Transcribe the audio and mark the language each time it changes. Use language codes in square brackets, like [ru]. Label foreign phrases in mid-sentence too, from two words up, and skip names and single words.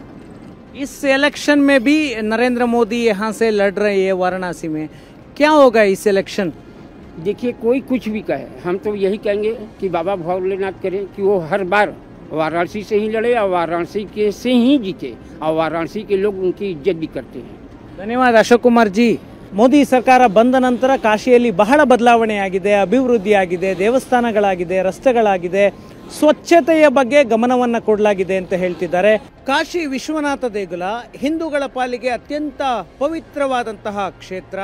[hi] इस इलेक्शन में भी नरेंद्र मोदी यहाँ से लड़ रहे हैं वाराणसी में, क्या होगा इस इलेक्शन? देखिए, कोई कुछ भी कहे, हम तो यही कहेंगे कि बाबा भोलेनाथ करें कि वो हर बार वाराणसी से ही लड़े और वाराणसी के से ही जीते, और वाराणसी के लोग उनकी इज्जत भी करते हैं। [kn] ಧನ್ಯವಾದ ಅಶೋಕ್ ಕುಮಾರ್ ಜಿ. ಮೋದಿ ಸರ್ಕಾರ ಬಂದ ನಂತರ ಕಾಶಿಯಲ್ಲಿ ಬಹಳ ಬದಲಾವಣೆ ಆಗಿದೆ, ಅಭಿವೃದ್ಧಿ ಆಗಿದೆ, ದೇವಸ್ಥಾನಗಳಾಗಿದೆ, ರಸ್ತೆಗಳಾಗಿದೆ, ಸ್ವಚ್ಛತೆಯ ಬಗ್ಗೆ ಗಮನವನ್ನು ಕೊಡಲಾಗಿದೆ ಅಂತ ಹೇಳ್ತಿದ್ದಾರೆ. ಕಾಶಿ ವಿಶ್ವನಾಥ ದೇಗುಲ ಹಿಂದೂಗಳ ಪಾಲಿಗೆ ಅತ್ಯಂತ ಪವಿತ್ರವಾದಂತಹ ಕ್ಷೇತ್ರ.